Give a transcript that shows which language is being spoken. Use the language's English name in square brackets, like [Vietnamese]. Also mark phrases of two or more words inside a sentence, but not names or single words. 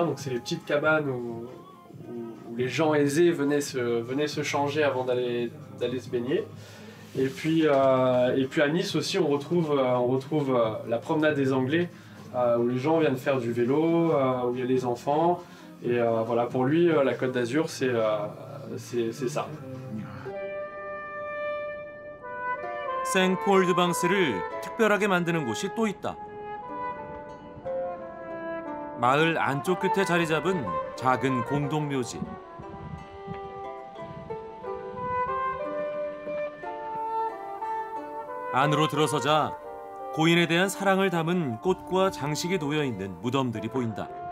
[French] Donc c'est les petites cabanes où les gens aisés venaient se changer avant d'aller se baigner. Et puis à Nice aussi, on retrouve la promenade des Anglais, où les gens viennent faire du vélo, où il y a les enfants. Et voilà, pour lui, la Côte d'Azur, c'est ça. [Korean] 생폴드방스를 특별하게 만드는 곳이 또 있다. 마을 안쪽 끝에 자리 잡은 작은 공동묘지. 안으로 들어서자 고인에 대한 사랑을 담은 꽃과 장식이 놓여 있는 무덤들이 보인다.